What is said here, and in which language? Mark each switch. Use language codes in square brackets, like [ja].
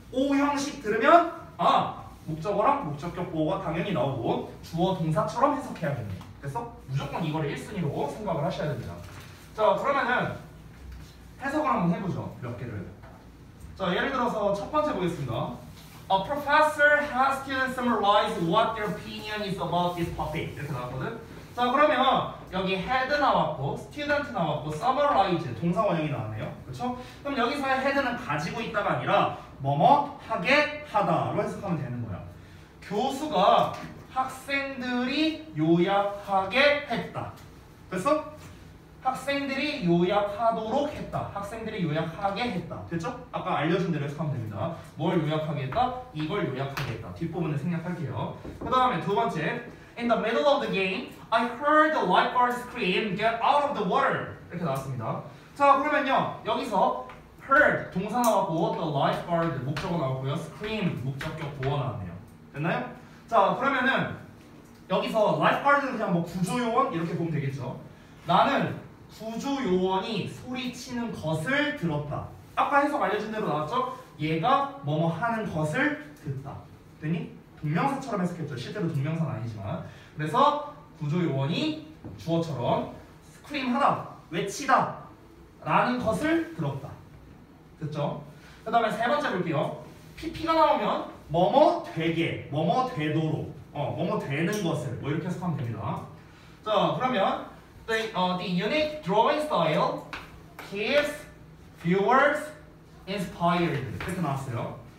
[ko] 오형식 들으면 목적어랑 목적격 보어가 당연히 나오고 주어 동사처럼 해석해야겠네. 그래서 무조건 이거를 1순위로 생각을 하셔야 됩니다. 자, 그러면은 해석을 한번 해보죠. 몇 개를. 자, 예를 들어서 첫 번째 보겠습니다. [en] A professor has students summarize what their opinion is about this topic. [ko] 이렇게 나왔거든. 자, 그러면 여기 had 나왔고 student 나왔고 summarize 동사 원형이 나왔네요. 그렇죠? 그럼 여기서의 had는 가지고 있다가 아니라 뭐뭐 하게 하다로 해석하면 되는 거야. 교수가 학생들이 요약하게 했다. 됐어? 학생들이 요약하도록 했다. 학생들이 요약하게 했다. 됐죠? 아까 알려준 대로 해석하면 됩니다. 뭘 요약하게 했다? 이걸 요약하게 했다. 뒷부분을 생략할게요. 그 다음에 두 번째. [en] In the middle of the game, I heard the lifeguard scream, get out of the water. [ko] 이렇게 나왔습니다. 자, 그러면요. 여기서 heard 동사 나왔고 the lifeguard 목적어 나왔고요. scream 목적격 보어 나왔네요. 됐나요? 자, 그러면은 여기서 lifeguard는 그냥 뭐 구조요원 이렇게 보면 되겠죠. 나는 구조요원이 소리치는 것을 들었다. 아까 해석 알려준 대로 나왔죠? 얘가 뭐뭐 하는 것을 듣다. 됐니? 동명사처럼 해석했죠. 실제로 동명사는 아니지만. 그래서 구조요원이 주어처럼 스크림하다, 외치다 라는 것을 들었다. 됐죠? 그 다음에 세 번째 볼게요. PP가 나오면 뭐뭐 되게, 뭐뭐 되도록, 뭐뭐 되는 것을 뭐 이렇게 해석하면 됩니다. 자, 그러면 [en] the unique drawing style keeps viewers inspired [ko] 이렇게 나왔어요.